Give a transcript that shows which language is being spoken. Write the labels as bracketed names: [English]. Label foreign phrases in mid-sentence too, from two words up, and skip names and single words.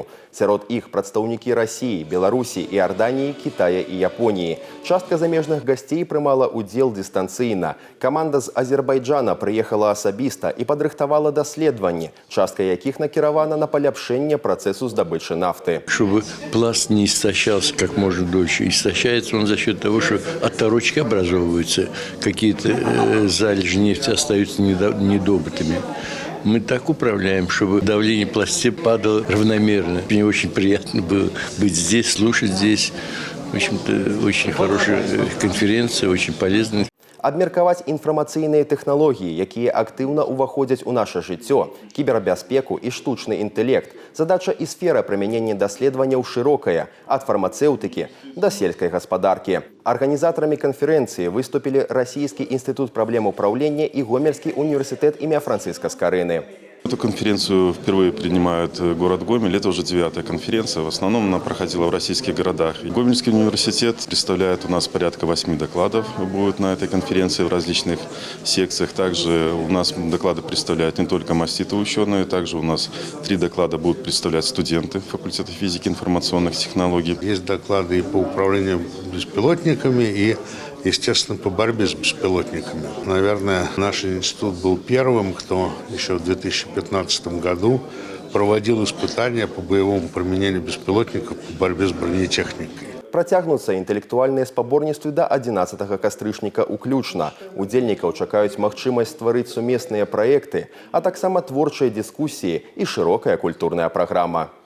[Belarusian] Сярод іх прадстаўнікі Расіі, Беларусі, Іорданіі, Кітая і Японіі. Частка замежных гасцей прымала ўдзел дыстанцыйна. Каманда з Азербайджана прыехала асабіста і падрыхтавала даследаванні, частка якіх накіравана на паляпшэнне працэсу здабычы нафты. [Russian] Чтобы пласт не истощался как можно дольше. Истощается он за счет того, что оторочки образовываются, какие-то залежи нефти остаются недобытыми. Мы так управляем, чтобы давление в пласте падало равномерно. Мне очень приятно было быть здесь, слушать здесь. В общем-то, очень хорошая конференция, очень полезная. [Belarusian] Абмеркаваць інфармацыйныя тэхналогіі, якія актыўна ўваходзяць у наша жыццё, кібербяспеку і штучны інтэлект. Задача і сфера прымянення даследаванняў шырокая, ад фармацэўтыкі да сельскай гаспадаркі. Арганізатарамі канферэнцыі выступілі Расійскі інстытут праблем управлення і Гомельскі універсітэт імя Францыска Скарыны. [Russian] Эту конференцию впервые принимает город Гомель. Это уже 9-я конференция. В основном она проходила в российских городах. Гомельский университет представляет у нас порядка 8 докладов. Будет на этой конференции в различных секциях. Также у нас доклады представляют не только маститые ученые. Также у нас 3 доклада будут представлять студенты факультета физики и информационных технологий. Есть доклады и по управлению беспилотниками, и естественно, по борьбе с беспилотниками. Наверное, наш институт был первым, кто еще в 2015 году проводил испытания по боевому применению беспилотников по борьбе с бронетехникой. [Belarusian] Працягнуцца інтэлектуальныя спаборніцтвы да 11 кастрычніка ўключна. Удзельнікаў чакаюць магчымасць стварыць сумесныя праекты, а таксама творчыя дыскусіі і шырокая культурная праграма.